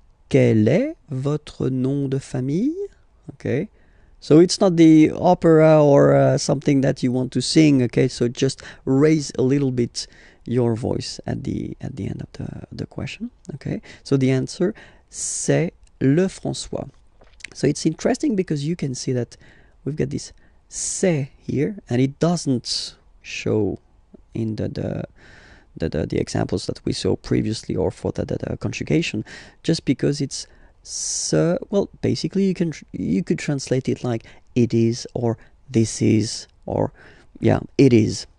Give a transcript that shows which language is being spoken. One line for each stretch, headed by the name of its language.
French: Quel est votre nom de famille?
English: Okay, so it's not the opera or something that you want to sing. Okay, so just raise a little bit your voice at the end of the question. Okay, so the answer,
French: c'est le François.
English: So it's interesting because you can see that we've got this c'est here, and it doesn't show in the examples that we saw previously, or for the conjugation, just because it's ce. Well, basically you could translate it like it is, or this is, or yeah, it is.